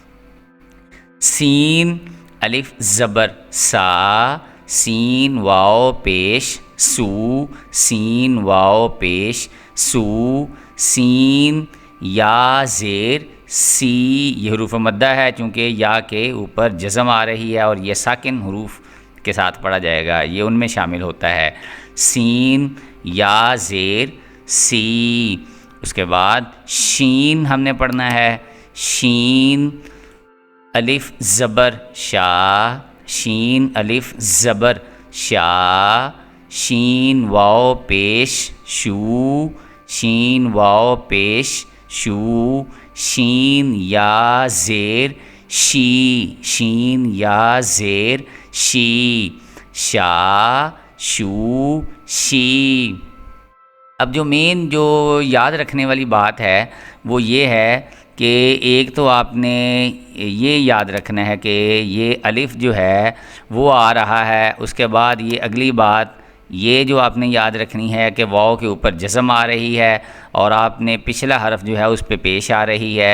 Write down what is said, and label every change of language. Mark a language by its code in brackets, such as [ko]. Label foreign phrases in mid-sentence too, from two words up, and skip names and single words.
[ur] سین الف زبر سا، سین واو پیش سو، سین واو پیش سو، سین یا زیر سی، یہ حروف مدہ ہے چونکہ یا کے اوپر جزم آ رہی ہے اور یہ ساکن حروف کے ساتھ پڑھا جائے گا، یہ ان میں شامل ہوتا ہے۔ سین یا زیر سی۔ اس کے بعد شین ہم نے پڑھنا ہے۔ شین الف زبر شا، شین الف زبر شا، شین واو پیش شو، شین واو پیش شو، شین یا زیر شی، شین یا زیر شی، شا شو شی۔ اب جو مین جو یاد رکھنے والی بات ہے وہ یہ ہے کہ ایک تو آپ نے یہ یاد رکھنا ہے کہ یہ الف جو ہے وہ آ رہا ہے، اس کے بعد یہ اگلی بات یہ جو آپ نے یاد رکھنی ہے کہ واو کے اوپر جزم آ رہی ہے اور آپ نے پچھلا حرف جو ہے اس پہ پیش آ رہی ہے۔